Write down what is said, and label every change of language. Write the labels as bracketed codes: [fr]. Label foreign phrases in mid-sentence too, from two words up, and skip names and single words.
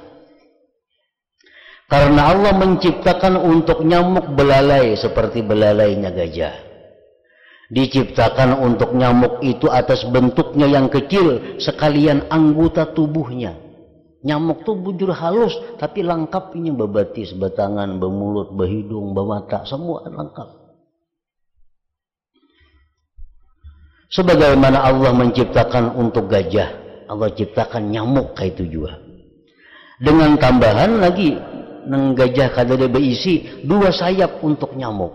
[id] Karena Allah menciptakan untuk nyamuk belalai seperti belalainya gajah. Diciptakan untuk nyamuk itu atas bentuknya yang kecil sekalian anggota tubuhnya. [bjn] Nyamuk itu bujur halus tapi lengkap ini bebatis, betangan, bemulut, behidung, bemata, semua lengkap. [id] Sebagaimana Allah menciptakan untuk gajah, Allah ciptakan nyamuk kayak itu juga. Dengan tambahan lagi, [bjn] nang gajah kada ada [id] berisi 2 sayap untuk nyamuk.